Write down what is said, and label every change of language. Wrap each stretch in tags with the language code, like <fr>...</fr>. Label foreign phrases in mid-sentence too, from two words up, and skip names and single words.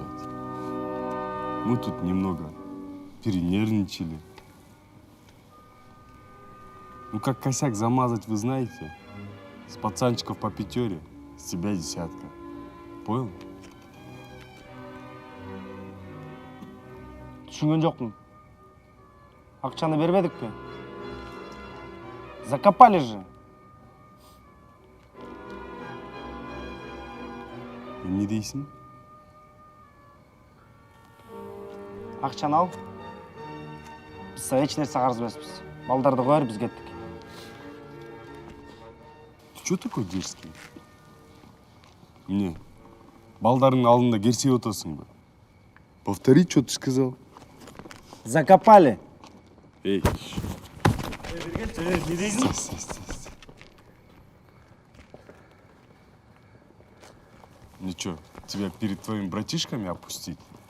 <ru>Мы тут немного перенервничали. Ну как косяк замазать, вы знаете? С пацанчиков по 5, с тебя 10. Понял?</ru> <kk>Түсінген жоқпын. Ақшаны бермедік пе?</kk> <ru>Закопали же.</ru> <kk>Не дейсің? Ақшаны ал. Біз еш нәрсе қарыз емеспіз. Балдарды қойыр, біз кеттік.</kk> <ru>Ты чё такой дерзкий?</ru> <kk>Мне балдарың алдында керсей отырсың ба?</kk> <ru>Повтори, что ты сказал. Закопали. Эй.</ru> <kk>Не дейсің?</kk> <ru>Стой. Ну чё, тебя перед твоими братишками опустить?</ru>